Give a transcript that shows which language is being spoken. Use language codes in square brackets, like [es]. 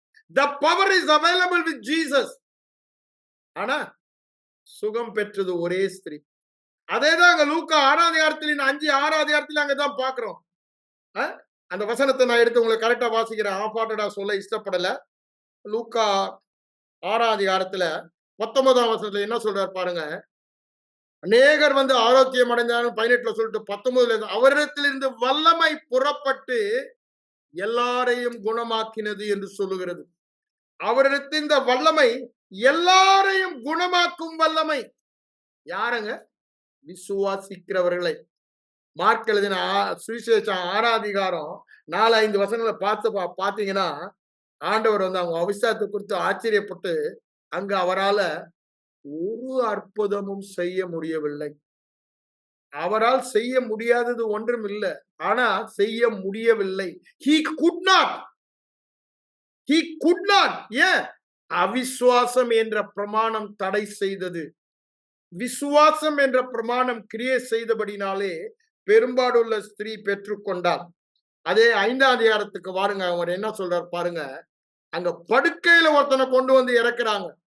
[en] The power is available with Jesus. [ta] ஆனா சுகம் பெற்றது ஒரே ஸ்திரீ. அதேதான் அங்க லூக்கா 6ஆம் அதிகாரத்தில் 5-6 அதிகாரத்தில் அங்கதான் பாக்குறோம். அந்த வசனத்தை நான் எடுத்து உங்களை கரெக்டா வாசிக்கிறேன். ஆஃபாட்டடா சொல்ல இஷ்டப்படல. லூக்கா 6ஆம் அதிகாரத்துல 19ஆம் வசனத்துல என்ன சொல்றாரு பாருங்க. அநேகர் வந்து ஆரோக்கியம் அடைஞ்சாலும் 18ல சொல்லிட்டு 19ல அவரிடத்திலிருந்து வல்லமை புறப்பட்டு எல்லாரையும் குணமாக்கினது என்று சொல்லுகிறது. அவரிடத்தில் இந்த வல்லமை எல்லாரையும் குணமாக்கும் வல்லமை. யாருங்க? விசுவாசிக்கிறவர்களை. மார்க் எழுதின சுவிசேஷம் 6ஆம் அதிகாரம் 4-5 வசனங்களை பாத்தீங்கன்னா ஆண்டவர் வந்து அவங்க அவிசுவாசத்தை குறித்து ஆச்சரியப்பட்டு அங்க அவரால ஒரு அற்புதமும் செய்ய முடியவில்லை. அவரால் செய்ய முடியாதது ஒன்றும் இல்லை. ஆனா செய்ய முடியவில்லை. [en] he could not he could not. [ta] ஏன்? அவிசுவாசம் என்ற பிரமாணம் தடை செய்தது. விசுவாசம் என்ற பிரமாணம் கிரியை செய்தபடினாலே பெரும்பாடுள்ள ஸ்திரீ பெற்றுக்கொண்டார். அதே 5ஆம் அதிகாரத்துக்கு வாருங்க. அவர் என்ன சொல்றார் பாருங்க. அங்க படுக்கையில ஒருத்தனை கொண்டு வந்து இறக்குறாங்க.